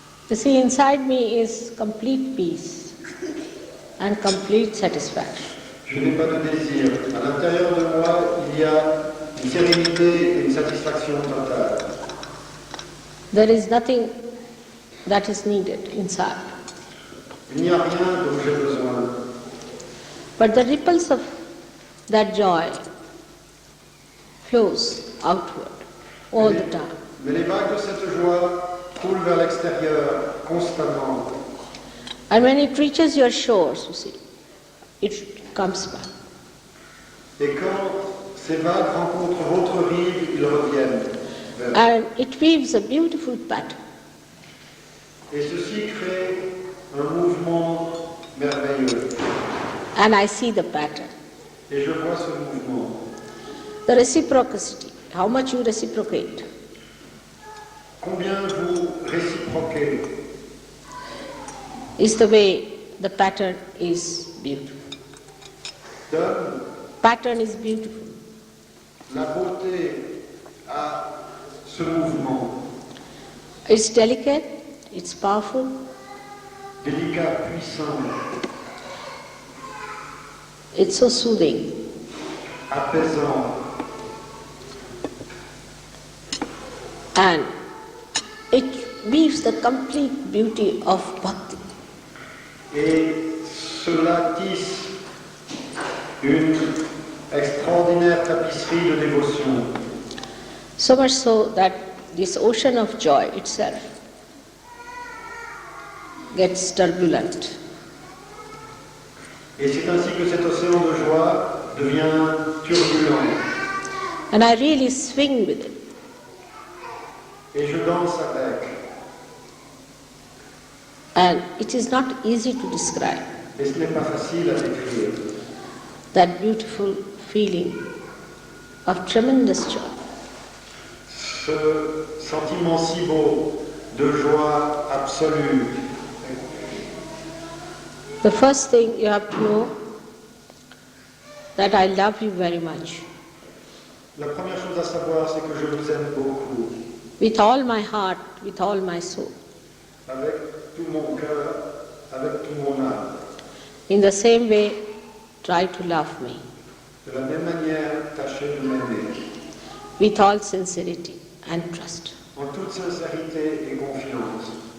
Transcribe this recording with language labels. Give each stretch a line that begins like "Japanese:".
English: You see, inside me is complete peace and complete satisfaction.
French: Je n'ai pas de désir. À l'intérieur de moi, il y a une sérénité et une satisfaction totale.
English: There is nothing that is needed inside.
French: Il n'y a rien dont j'ai besoin.
English: But the ripples of that joy flows outward all the time.
French: Mais les vagues de cette joie coulent vers l'extérieur constamment.
English: And when it reaches your shores, you see, it comes back.
French: Et quand ces vagues rencontrent votre rive, ils reviennent vers.
English: And it weaves a beautiful pattern.
French: Et ceci crée un mouvement merveilleux.
English: And I see the pattern.
French: Et je vois ce mouvement.
English: The reciprocity, how much you reciprocate.
French: Combien vous réciproquez
English: Is the way the pattern is beautiful.
French: donne
English: Pattern is beautiful.
French: la beauté à ce mouvement.
English: It's delicate, it's powerful,
French: Délicat, puissant,
English: it's so soothing.
French: apaisant.
English: And it weaves the complete beauty of bhakti.
French: Et cela tisse une extraordinaire tapisserie de dévotion.
English: So much so that this ocean of joy itself gets turbulent.
French: Et c'est ainsi que cet océan de joie devient turbulent.
English: And I really swing with it.
French: Et je danse avec.
English: And it is not easy to describe
French: Et ce n'est pas facile à décrire.
English: that beautiful feeling of tremendous joy.
French: Ce sentiment si beau de joie absolue.
English: The first thing you have to know that I love you very much.
French: La première chose à savoir, c'est que je vous aime beaucoup.
English: With all my heart, with all my soul.
French: Avec tout mon cœur, avec tout mon âme.
English: In the same way, try to love me.
French: De la même manière, tâchez de m'aimer.
English: With all sincerity and trust.
French: En toute sincérité et confiance.